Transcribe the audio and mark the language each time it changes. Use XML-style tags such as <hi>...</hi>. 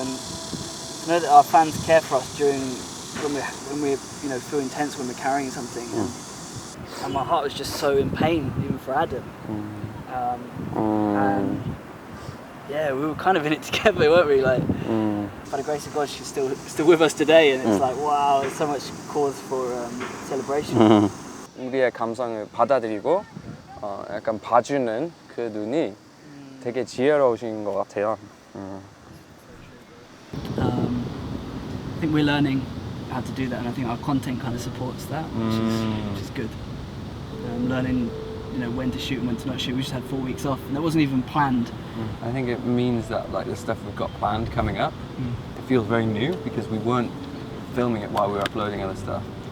<en>And I know that our fans care for us during when we you know, feel intense when we're carrying something, and my heart was just so in pain even for Adam, and yeah, we were kind of in it together, weren't we? Like, by the grace of God, she's still with us today, and it's like, wow, there's so much cause for celebration.</en> <ko>우리의 감성을 받아들이고 약간 봐주는 그 눈이 되게 지혜로우신 것 같아요.</ko> <en>I think we're learning how to do that, and I think our content kind of supports that, which is good. Learning, you know, when to shoot and when to not shoot. We just had 4 weeks off, and that wasn't even planned. I think it means that like the stuff we've got planned coming up, it feels very new because we weren't filming it while we were uploading other stuff.</en>